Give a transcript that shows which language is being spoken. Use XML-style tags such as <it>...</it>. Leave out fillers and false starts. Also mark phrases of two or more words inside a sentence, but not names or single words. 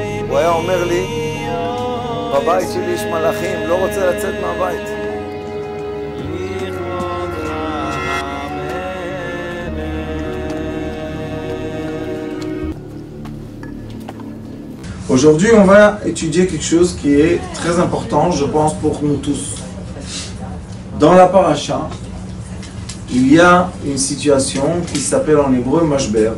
<he>הוא היה אומר לי, בבית שלי יש מלאכים, לא רוצה לצאת מהבית.</he> <fr>Aujourd'hui, on va étudier quelque chose qui est très important, je pense, pour nous tous. Dans la paracha, il y a une situation qui s'appelle en hébreu mashber.</fr>